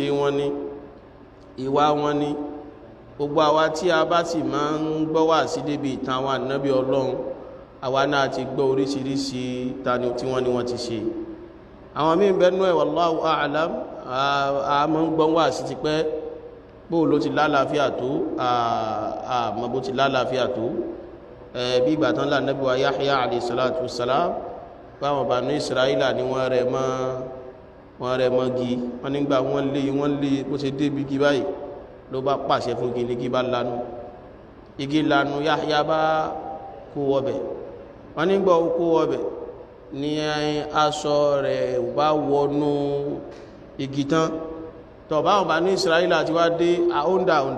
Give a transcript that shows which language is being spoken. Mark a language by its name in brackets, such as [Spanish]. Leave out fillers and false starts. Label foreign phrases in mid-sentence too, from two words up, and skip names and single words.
[Yoruba] wọn ni ìwà wọn ni gbogbo àwa tí a bá sì máa ń gbọ́ wá sí débi ìtàn àwọn ànábì Ọlọ́run àwa náà ti gbọ́ oríṣiríṣi tani tí wọ́n ní wọ́n ti ṣe àwọn míì bẹ́nu ẹ̀ [Arabic] والله أعلم [Yoruba] àmọ́ ń gbọ́ wá sí ti pẹ́ bó ló ti lálàáfíà tó àmọ́ bó ti lálàáfíà tó bí ìgbà tán là Nábì wa Yahya [Arabic] عليه الصلاة والسلام [Yoruba] báwọn Banu Israila ni wọ́n rẹ̀ mọ́gi wọ́n nígbà wọ́n lé bó ṣe débi igi báyìí ló bá pàṣẹ fún igi ní igi bá lanu igi lanu Yahya bá kó wọbẹ̀ wọ́n nígbà ó kó wọbẹ̀ ní aṣọ rẹ̀ bá wọnú igi tán tọ̀ báwọn Banu Israila ti wá dé àóńdà